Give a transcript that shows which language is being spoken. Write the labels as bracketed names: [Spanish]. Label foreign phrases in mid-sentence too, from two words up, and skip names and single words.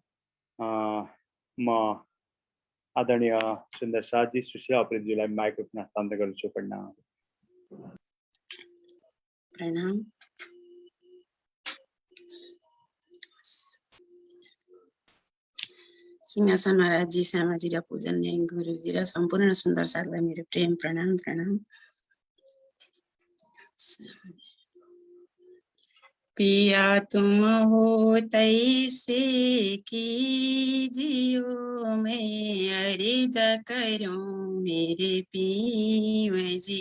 [Nepali] म आदरणीय सुन्दर साथजी सुशीला उप्रेतीज्यूलाई माइक्रोफोन हस्तान्तरण गर्छु। प्रणाम। प्रणाम। सिंहासन महाराजी, श्यामाजी र पूजनीय गुरुजी र सम्पूर्ण सुन्दर साथलाई मेरो प्रेम प्रणाम। प्रणाम। [Hindi] पिया तुम हो तैसे कीजियो, मैं अर्ज करूं मेरे पीव जी।